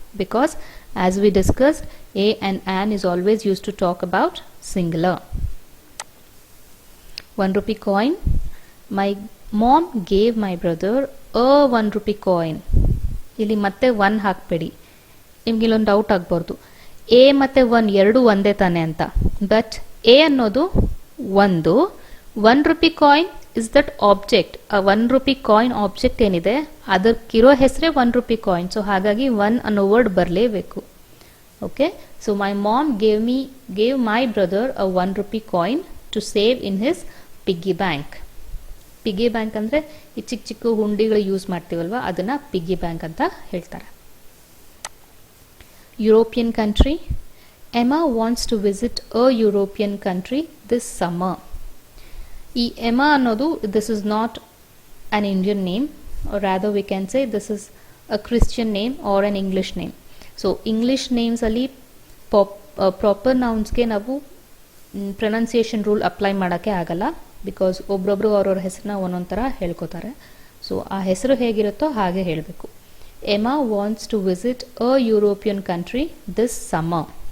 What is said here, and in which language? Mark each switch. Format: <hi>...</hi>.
<en>Because as we discussed, a and an is always used to talk about singular. 1 rupee coin. My mom gave my brother a 1 rupee coin.</en> <kn>ಇಲ್ಲಿ ಮತ್ತೆ 1 ಹಾಕಬೇಡಿ. ನಿಮ್ಗೆ ಇಲ್ಲೊಂದು doubt ಆಗಬಾರ್ದು, A ಮತ್ತು 1 ಎರಡು ಒಂದೇ ತಾನೆ ಅಂತ.</kn> <en>but A</en> <kn>ಅನ್ನೋದು ಒಂದು,</kn> <en>1 rupee coin is that object.</en> <kn>ಆ 1 rupee coin ಆಬ್ಜೆಕ್ಟ್ ಏನಿದೆ ಅದಕ್ಕಿರೋ ಹೆಸರೇ 1 rupee coin.</kn> <en>so</en> <kn>ಹಾಗಾಗಿ 1 ಅನ್ನೋ ವರ್ಡ್ ಬರಲೇಬೇಕು.</kn> <en>Okay, so my mom gave my brother a 1 rupee coin to save in his piggy bank.</en> <kn>Piggy bank ಅಂದರೆ ಈ ಚಿಕ್ಕ ಚಿಕ್ಕ ಹುಂಡಿಗಳು ಯೂಸ್ ಮಾಡ್ತೀವಲ್ವ, ಅದನ್ನು ಪಿಗ್ಗಿ ಬ್ಯಾಂಕ್ ಅಂತ ಹೇಳ್ತಾರೆ.</kn> <en>European country. Emma wants to visit a European country this summer.</en> <kn>ಈ ಎಮಾ ಅನ್ನೋದು</kn> <en>This is not an Indian name, or rather we can say this is a Christian name or an English name. So English names ಅಲ್ಲಿ</en> <kn>proper ನೌನ್ಸ್ಗೆ ನಾವು pronunciation rule apply ಮಾಡೋಕ್ಕೆ ಆಗಲ್ಲ, because ಒಬ್ರೊಬ್ರು ಅವ್ರವ್ರ ಹೆಸರನ್ನ ಒಂದೊಂದು ಥರ ಹೇಳ್ಕೊತಾರೆ.</kn> <en>so</en> <kn>ಆ ಹೆಸರು ಹೇಗಿರುತ್ತೋ ಹಾಗೆ ಹೇಳಬೇಕು.</kn> <en>Emma wants to visit a European country this summer.</en>